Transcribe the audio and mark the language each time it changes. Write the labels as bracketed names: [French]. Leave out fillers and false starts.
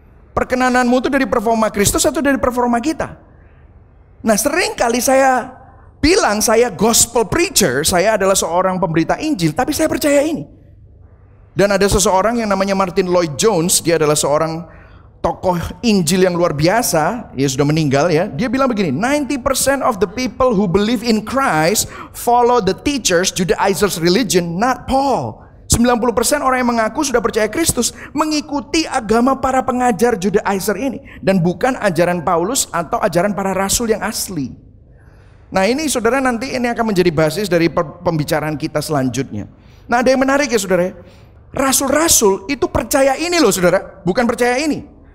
[Indonesian] Perkenananmu itu dari performa Kristus atau dari performa kita? Nah, sering kali saya bilang saya gospel preacher, saya adalah seorang pemberita Injil, tapi saya percaya ini. Dan ada seseorang yang namanya Martin Lloyd-Jones, dia adalah seorang tokoh Injil yang luar biasa, dia sudah meninggal ya. Dia bilang begini, [English] 90% of the people who believe in Christ follow the teachers Judaizers religion, not Paul. [Indonesian] 90% orang yang mengaku sudah percaya Kristus mengikuti agama para pengajar Judaizer ini, dan bukan ajaran Paulus atau ajaran para rasul yang asli. Nah, ini saudara, nanti ini akan menjadi basis dari pembicaraan kita selanjutnya. Nah, ada yang menarik ya saudara, rasul-rasul itu percaya ini loh saudara, bukan percaya ini.